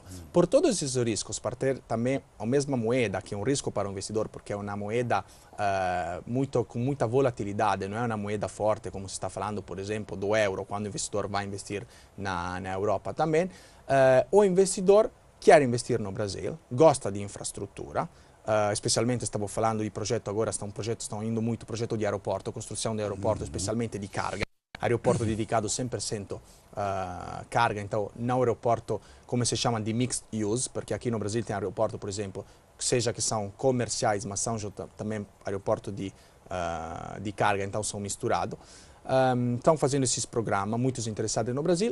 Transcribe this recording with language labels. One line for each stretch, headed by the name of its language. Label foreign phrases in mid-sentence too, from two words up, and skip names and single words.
Portuguese: Por todos esses riscos, para ter também a mesma moeda, que é um risco para o investidor, porque é uma moeda com muita volatilidade, não é uma moeda forte, como se está falando, por exemplo, do euro, quando o investidor vai investir na Europa também, o investidor quer investir no Brasil, gosta de infraestrutura, especialmente stavo falando
Italian: di progetto
Portuguese: agora, estão indo muito
Italian: progetto di aeroporto, costruzione di aeroporto, specialmente di carga.
Portuguese: Aeroporto dedicato 100% carga, então não aeroporto, como se chama, de
English: mixed use,
Portuguese: porque aqui no Brasil tem aeroporto, por exemplo, seja que são comerciais, mas são também aeroporto de carga, então são misturados. Estão fazendo esses programas, muitos interessados no Brasil.